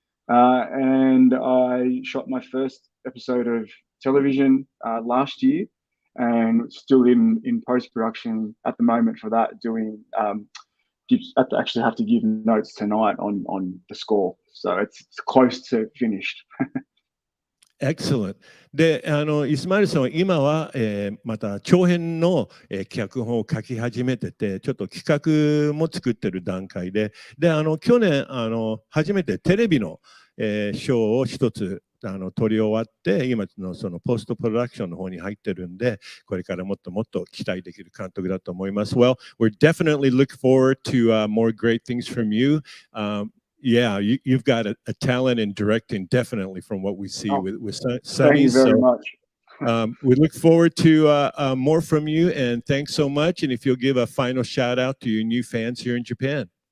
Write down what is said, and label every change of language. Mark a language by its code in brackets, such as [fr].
[en] And I shot my first episode of television last year, and still in post-production at the moment for that, doing I actually have to give notes tonight on the score, so it's close to finished. Excellent. [ja] で、イスマイルさんは今は、また長編の、脚本を書き始めてて、ちょっと企画も作ってる段階で、去年初めてテレビの、賞を一つ取り終わって、今のそのポストプロダクションの方に入ってるんで、これからもっともっと期待できる監督だと思います。 [en] Well, we're definitely looking forward to more great things from you. Yeah, you've got a talent in directing, definitely, from what we see with Sunnies. Thank you very much. We look forward to more from you, and thanks so much. And if you'll give a final shout out to your new fans here in Japan.